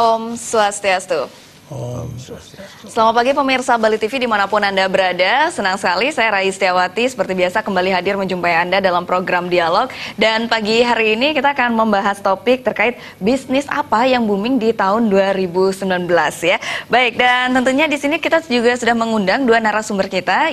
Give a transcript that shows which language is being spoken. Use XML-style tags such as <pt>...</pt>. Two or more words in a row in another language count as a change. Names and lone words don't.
<id>Om Swastiastu. Om Swastiastu. Selamat pagi pemirsa Bali TV dimanapun Anda berada. Senang sekali saya Rai Setiawati seperti biasa kembali hadir menjumpai Anda dalam program Dialog. Dan pagi hari ini kita akan membahas topik terkait bisnis apa yang booming di tahun 2019 ya. Baik, dan tentunya di sini kita juga sudah mengundang dua narasumber kita.</id>